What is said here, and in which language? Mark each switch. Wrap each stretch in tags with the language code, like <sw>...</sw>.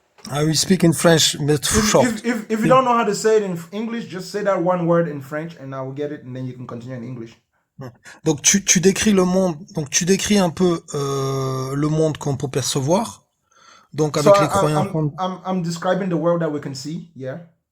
<en>I will speak in French, but short. If you don't know how to say it in English, just say that one word in French, and I will get it, and then you can continue in English.</en> <fr>Donc tu décris le monde, donc tu décris un peu le monde qu'on peut percevoir. Donc</fr> <en>So</en> <fr>avec les croyances,</fr> <en>I'm describing the world that we can see, yeah.</en>